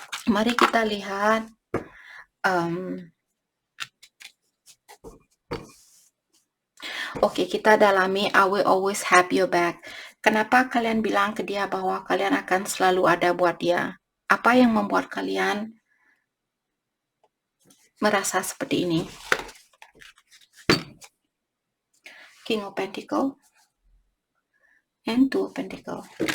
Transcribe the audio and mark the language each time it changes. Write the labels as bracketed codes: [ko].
[id] Mari kita lihat Oke, kita dalami [en] I will always have your back. [id] Kenapa kalian bilang ke dia bahwa kalian akan selalu ada buat dia? Apa yang membuat kalian merasa seperti ini? [en] King of Pentacle and Two of Pentacle.